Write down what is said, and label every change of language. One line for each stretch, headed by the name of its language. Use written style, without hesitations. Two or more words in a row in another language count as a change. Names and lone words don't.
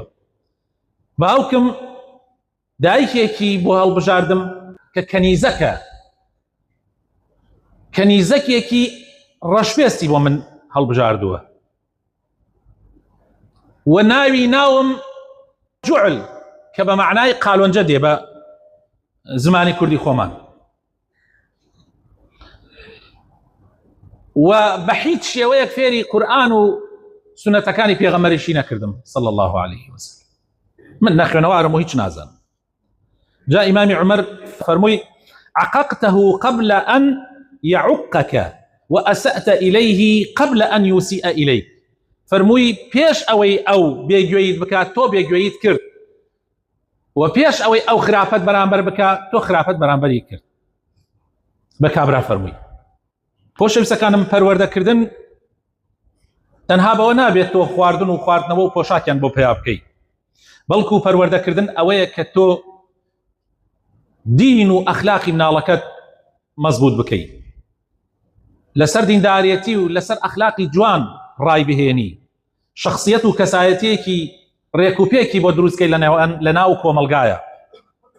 Central Kurdish: باوکم دایکێکی بۆ هەڵبژاردم کە کەنیزەکێکی ڕەشپێستی بۆ من هەڵبژاردووە، و ناوم جوعل، کە بە معنای قالۆنجە دێ بە زمانی کوردی خۆمان. و بە هیچ شێوەیەک فێری قورئان و سنەتەکانی پێغەمبەریشی نەکردم
Arabic: صلی الله عليه وسلم.
Central Kurdish: من نەخوێنەوارم و هیچ نازانم. جا ئیمامی عومەر فەرمووی،
Arabic: عەقەقتەه قبل أن يعقك وأسأت إليه قبل أن يسيء إليك.
Central Kurdish: فەرمووی، پێش ئەوەی ئەو بێگوێیت بکات تۆ بێگوێیت کرد، و پێش ئەوەی ئەو خراپەت بەرامبەر بکات تۆ خراپەت بەرامبەری کرد. بە کابرا فەرمووی. خۆشەویستەکانم، پەروەردەکردن تەنها بەوە نابێت تۆ خواردن و خواردنەوە و پۆشاکیان بۆ پیا بکەیت، بەڵکو پەروەردەکردن ئەوەیە کە تۆ دین و ئەخلاقی مناڵەکەت مەزبوط بکەیت، لەسەر دیندارێتی و لەسەر ئەخلاقی جوان ڕای بهێنی، شخصیت و کەسایەتیەکی ڕێکوپێکی بۆ دروستکەی لە ناو کۆمەلگایە.